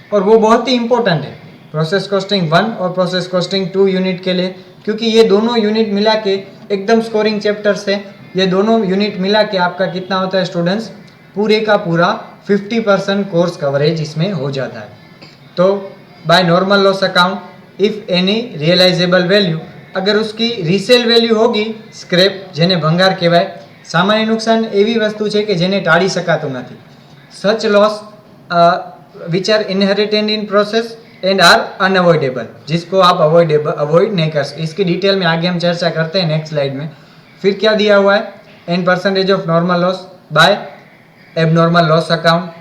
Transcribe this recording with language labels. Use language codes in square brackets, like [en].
[hi] और वो बहुत ही इंपॉर्टेंट है प्रोसेस कॉस्टिंग 1 और प्रोसेस कॉस्टिंग 2 यूनिट के लिए, क्योंकि ये दोनों यूनिट मिला के एकदम स्कोरिंग चैप्टर्स है। ये दोनों यूनिट मिला के आपका कितना होता है स्टूडेंट्स, पूरे का पूरा 50% कोर्स कवरेज इसमें हो जाता है। [en] तो by normal loss account, if any realisable value, [hi] अगर उसकी रीसेल [gu] વેલ્યુ હોગી સ્ક્રેપ જેને ભંગાર કહેવાય, સામાન્ય નુકસાન એવી વસ્તુ છે કે જેને ટાળી શકાતું નથી। [en] such loss which are inherited in process and are unavoidable, [hi] जिसको आप अवॉइड नहीं कर सकते। इसकी डिटेल में आगे हम चर्चा करते हैं नेक्स्ट स्लाइड में। फिर क्या दिया हुआ है, n% of normal loss by abnormal loss account.